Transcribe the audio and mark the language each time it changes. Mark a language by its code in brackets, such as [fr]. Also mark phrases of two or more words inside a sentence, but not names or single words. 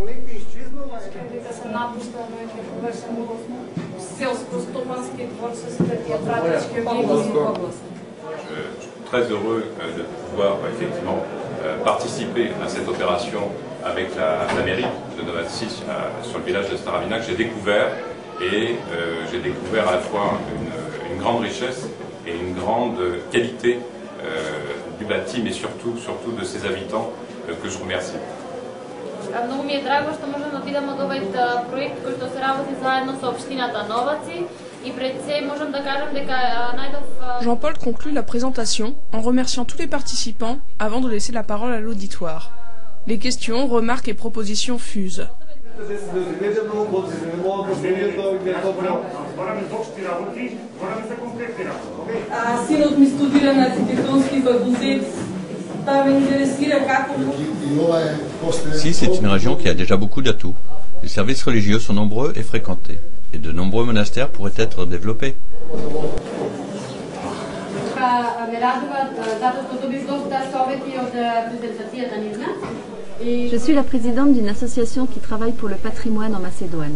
[fr] Je suis très heureux de pouvoir effectivement participer à cette opération avec la mairie de Novaci sur le village de Staravina que j'ai découvert, et j'ai découvert à la fois une grande richesse et une grande qualité du bâti, mais surtout de ses habitants que je remercie. [mk] Много ми е драго што можам да видам од овој проект кој што се работи заедно со општината Новаци и пред се можам да кажам дека најдов. [fr] Jean-Paul conclut la présentation en remerciant tous les participants avant de laisser la parole à l'auditoire. Les questions, remarques et propositions fusent. [mk] Синот ми студира на архитектонски факултет. [fr] Ici, c'est une région qui a déjà beaucoup d'atouts. Les services religieux sont nombreux et fréquentés, et de nombreux monastères pourraient être développés. Je suis la présidente d'une association qui travaille pour le patrimoine en Macédoine.